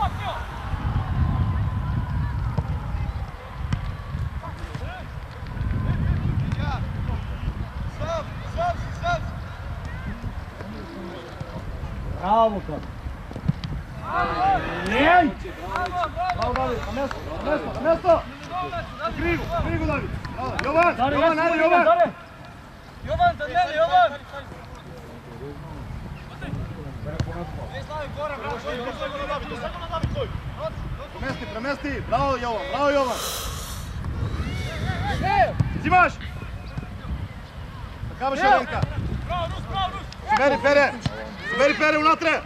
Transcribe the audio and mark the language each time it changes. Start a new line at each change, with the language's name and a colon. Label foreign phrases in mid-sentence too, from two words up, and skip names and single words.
Serbian: Bravo, Kak. Bravo, David, na mesto. Krigu, David. Jovan, ajde, Jovan. Jovan, za mene, Jovan!
Macedonian: Премести, браво Јован. Зимаш! Така беше Ленка. Собери Пере унатре.